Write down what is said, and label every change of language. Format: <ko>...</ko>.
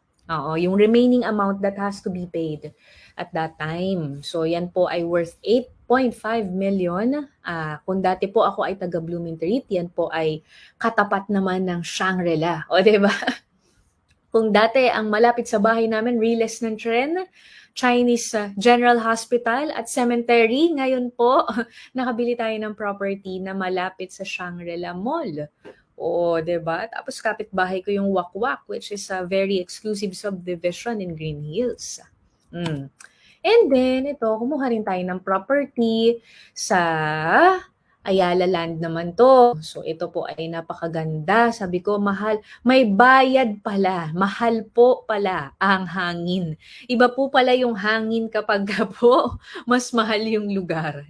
<tl>Oo, yung</tl> <en>remaining amount that has to be paid at that time.</en> <tl>So, yan po ay worth 8.5 million. Kung dati po ako ay taga Bloomington, yan po ay katapat naman ng Shangri-La. O, diba? Kung dati ang malapit sa bahay namin, Riles ng Tren, Chinese General Hospital at Cemetery, ngayon po, nakabili tayo ng property na malapit sa Shangri-La Mall. O, 'di ba? Tapos kapitbahay ko yung</tl> <en>Wakwak, which is a very exclusive subdivision in Green Hills. And then,</en> <tl>ito, kumuha rin tayo ng property sa Ayala Land naman to. So, ito po ay napakaganda. Sabi ko, mahal. May bayad pala. Mahal po pala ang hangin. Iba po pala yung hangin kapag po mas mahal yung lugar.</tl>